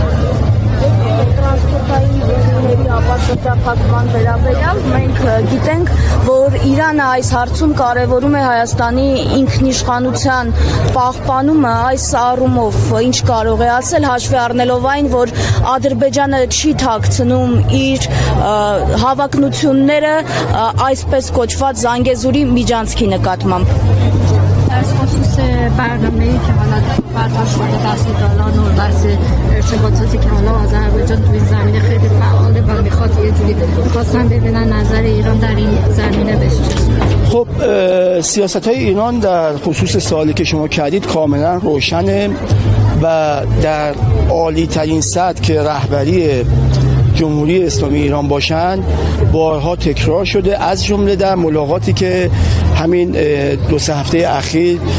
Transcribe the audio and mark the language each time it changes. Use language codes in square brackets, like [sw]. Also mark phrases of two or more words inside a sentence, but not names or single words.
[hy] Տրանսպորտային ուղիղների ապաշրջափակման վերաբերյալ մենք գիտենք, որ Իրանը այս հարցում կարևորում է Հայաստանի ինքնիշխանության պահպանումը, այս առումով ինչ կարող է ասել, հաշվի առնելով այն, որ Ադրբեջանը չի թաքցնում իր հավակնությունները այսպես կոչված Զանգեզուրի միջանցքի նկատմամբ։ [fa] Այսպիսի برنامه‌ای که حالا برپا شده دست دالان و دست ارتباطاتی که حالا آذربایجان تو این زمینه خیلی فعاله و میخواد یه جوری میخواستن ببینن نظر ایران در این زمینه بشه. خب سیاست‌های ایران در خصوص سوالی که شما کردید کاملا روشنه و در عالی ترین سطح که رهبری جمهوری اسلامی ایران باشند بارها تکرار شده، از جمله در ملاقاتی که همین 2-3 هفته اخیر